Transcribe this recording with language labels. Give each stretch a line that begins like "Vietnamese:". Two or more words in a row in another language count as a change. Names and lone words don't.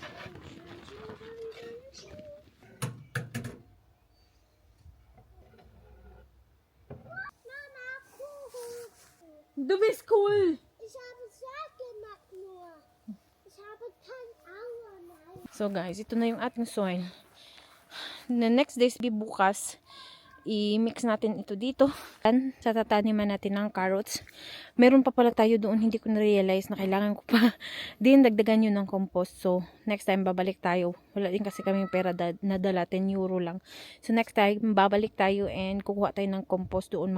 German: Mama, Kuchen. Du bist cool. Ich habe es selbst gemacht nur. Ich habe kein Auge mehr.
English: So guys,
Filipino: ito na yung ating soil.
English: The next days,
Filipino: bukas, i-mix natin ito dito. Sa tataniman natin ng carrots. Meron pa pala tayo doon, hindi ko na-realize na kailangan ko pa din dagdagan yun ng compost. So,
English: next time
Filipino: babalik tayo. Wala din kasi kaming pera na dala, 10 euro lang. So,
English: next time
Filipino: babalik tayo and kukuha tayo ng compost doon.